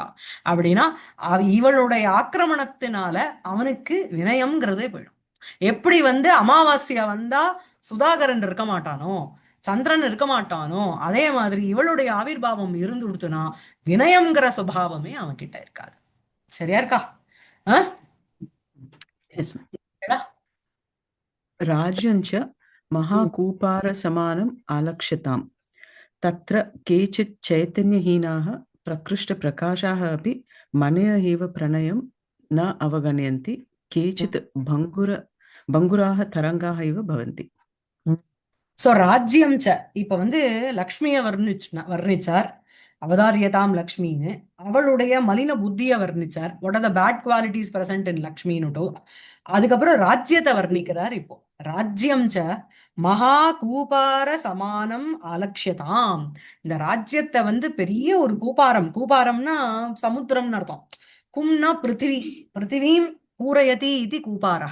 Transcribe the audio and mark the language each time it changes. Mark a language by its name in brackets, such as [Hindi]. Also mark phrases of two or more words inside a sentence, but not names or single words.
[Tamil] அப்படின்னா இவளுடைய ஆக்கிரமணத்தினால அவனுக்கு வினயம்ங்கிறதே போயிடும். எப்படி வந்து அமாவாஸ்யா வந்தா சுதாகரன் இருக்க மாட்டானோ, சந்திரன் இருக்க மாட்டானோ, அதே மாதிரி இவளுடைய ஆவிர்வாவம் இருந்துடுத்துனா வினயம்ங்கிற சுபாவமே அவன் கிட்ட இருக்காது. சரியா இருக்கா? ஆஹ் எஸ். [Sanskrit] राज्यं च महाकूपारसमानम् आलक्ष्यताम्। तत्र केचित् चैतन्यहीनाः प्रकृष्टप्रकाशाः अपि मनय एव प्रणयं न अवगणयन्ति, केचित् भङ्गुराः तरङ्गाः इव भवन्ति। [Tamil] சோ [Sanskrit] राज्यं च, [Tamil] இப்ப வந்து லக்ஷ்மிய வர்ணிச்சார், அவதாரியதாம் லக்ஷ்மின்னு. அவளுடைய மலின புத்திய வர்ணிச்சார், [English] what are the bad qualities present in லக்ஷ்மின்னு. [Tamil] அதுக்கப்புறம் ராஜ்யத்தை வர்ணிக்கிறார். இப்போ [Sanskrit] राज्यं च महा कूपार समानम् आलक्ष्यताम्, [Tamil] இந்த ராஜ்யத்தை வந்து பெரிய ஒரு கூபாரம், கூபாரம்னா சமுத்திரம்னு அர்த்தம். கும்னா பிருத்திவி, [Sanskrit] पृथ्वीं पूरयति [Tamil] இது கூபாரஹ.